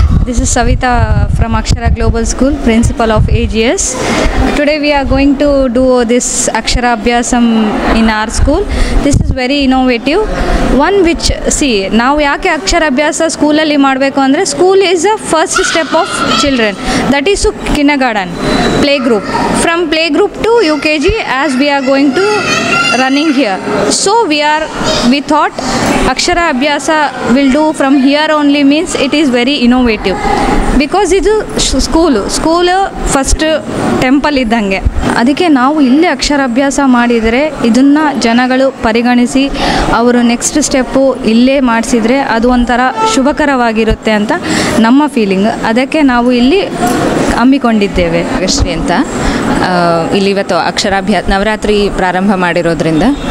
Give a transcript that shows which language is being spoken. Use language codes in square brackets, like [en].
[en] This is Savita from Akshara Global School, principal of AGS. Today we are going to do this Akshara Abhyasam in our school. This is very innovative. One which, see, [kn] ನಾವು ಯಾಕೆ ಅಕ್ಷರ ಅಭ್ಯಾಸ ಸ್ಕೂಲಲ್ಲಿ ಮಾಡಬೇಕು ಅಂದರೆ [en] School is a first step of children. That is to kindergarten, play group. From play group to UKG as we are going to running here. So we thought Akshara Abhyasa will do from here only, means it is very innovative because [kn] ಇದು school first temple ಇದ್ದಂಗೆ. ಅದಕ್ಕೆ ನಾವು ಇಲ್ಲೇ ಅಕ್ಷರಾಭ್ಯಾಸ ಮಾಡಿದರೆ ಇದನ್ನು ಜನಗಳು ಪರಿಗಣಿಸಿ ಅವರು ನೆಕ್ಸ್ಟ್ ಸ್ಟೆಪ್ಪು ಇಲ್ಲೇ ಮಾಡಿಸಿದರೆ ಅದು ಒಂಥರ ಶುಭಕರವಾಗಿರುತ್ತೆ ಅಂತ ನಮ್ಮ ಫೀಲಿಂಗ್. ಅದಕ್ಕೆ ನಾವು ಇಲ್ಲಿ ಹಮ್ಮಿಕೊಂಡಿದ್ದೇವೆ. ಶ್ರೀ ಅಂತ ಇಲ್ಲಿ ಇವತ್ತು ನವರಾತ್ರಿ ಪ್ರಾರಂಭ ಮಾಡಿರೋದ್ರಿಂದ